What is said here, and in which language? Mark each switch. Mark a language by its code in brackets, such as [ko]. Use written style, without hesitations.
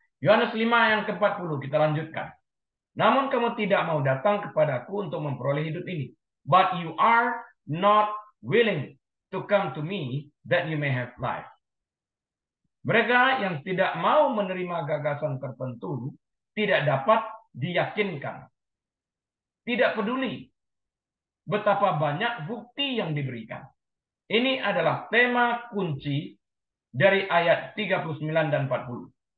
[id] Yohanes 5 yang ke-40 kita lanjutkan. Namun kamu tidak mau datang kepadaku untuk memperoleh hidup ini. [en] But you are not willing to come to me that you may have life. [id] Mereka yang tidak mau menerima gagasan tertentu tidak dapat diyakinkan. Tidak peduli betapa banyak bukti yang diberikan. Ini adalah tema kunci dari ayat 39 dan 40.